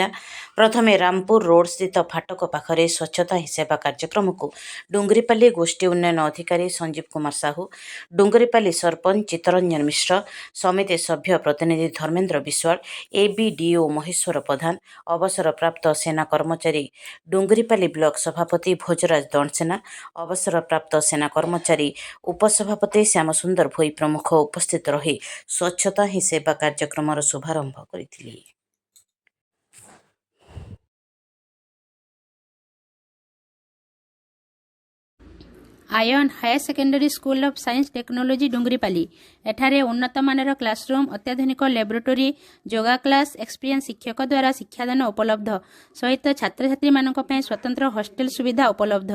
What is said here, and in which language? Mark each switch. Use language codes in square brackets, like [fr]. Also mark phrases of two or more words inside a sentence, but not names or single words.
[or] ପ୍ରଥମେ ରାମପୁର ରୋଡ୍ ସ୍ଥିତ ଫାଟକ ପାଖରେ ସ୍ୱଚ୍ଛତା ହିଁ ସେବା କାର୍ଯ୍ୟକ୍ରମକୁ ଡୁଙ୍ଗୁରିପାଲି ଗୋଷ୍ଠୀ ଉନ୍ନୟନ ଅଧିକାରୀ ସଞ୍ଜୀବ କୁମାର ସାହୁ, ଡୁଙ୍ଗୁରିପାଲି ସରପଞ୍ଚ ଚିତ୍ତରଞ୍ଜନ ମିଶ୍ର, ସମିତି ସଭ୍ୟ ପ୍ରତିନିଧି ଧର୍ମେନ୍ଦ୍ର ବିଶ୍ୱାଳ, ABDO ମହେଶ୍ୱର ପ୍ରଧାନ, ଅବସରପ୍ରାପ୍ତ ସେନା କର୍ମଚାରୀ ଡୁଙ୍ଗୁରିପାଲି ବ୍ଲକ ସଭାପତି ଭୋଜରାଜ ଦଣ୍ଡସେନା, ଅବସରପ୍ରାପ୍ତ ସେନା କର୍ମଚାରୀ ଉପସଭାପତି ଶ୍ୟାମସୁନ୍ଦର ଭୋଇ ପ୍ରମୁଖ ଉପସ୍ଥିତ ରହି ସ୍ୱଚ୍ଛତା ହିଁ ସେବା କାର୍ଯ୍ୟକ୍ରମର ଶୁଭାରମ୍ଭ କରିଥିଲେ। ଆୟନ ହାୟର ସେକେଣ୍ଡାରୀ ସ୍କୁଲ ଅଫ ସାଇନ୍ସ ଟେକ୍ନୋଲୋଜି ଡୁଙ୍ଗୁରିପାଲି ଏଠାରେ ଉନ୍ନତ ମାନର କ୍ଲାସରୁମ, ଅତ୍ୟାଧୁନିକ ଲାବୋରେଟୋରୀ, [en] yoga class, [or] ଏକ୍ସପିରିଏନ୍ସ ଶିକ୍ଷକ ଦ୍ୱାରା ଶିକ୍ଷାଦାନ ଉପଲବ୍ଧ ସହିତ ଛାତ୍ର ଛାତ୍ରୀ ମାନଙ୍କ ପାଇଁ ସ୍ୱତନ୍ତ୍ର ହଷ୍ଟେଲ ସୁବିଧା ଉପଲବ୍ଧ।